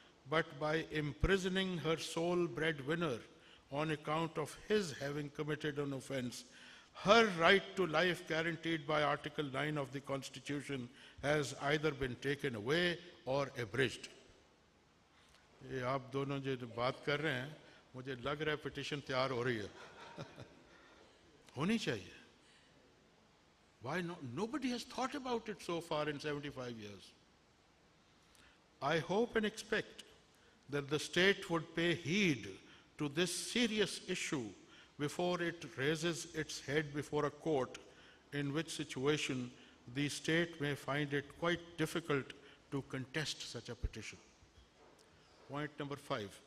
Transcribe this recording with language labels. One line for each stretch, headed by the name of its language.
English: but by imprisoning her sole breadwinner on account of his having committed an offense, her right to life guaranteed by Article 9 of the Constitution has either been taken away or abridged.
Hindi: ये आप दोनों जो बात कर रहे हैं, मुझे लग रहा है पिटीशन तैयार हो रही है. होनी चाहिए.
English: Why not? Nobody has thought about it so far in 75 years. I hope and expect that the state would pay heed to this serious issue before it raises its head before a court, in which situation the state may find it quite difficult to contest such a petition. Point number 5.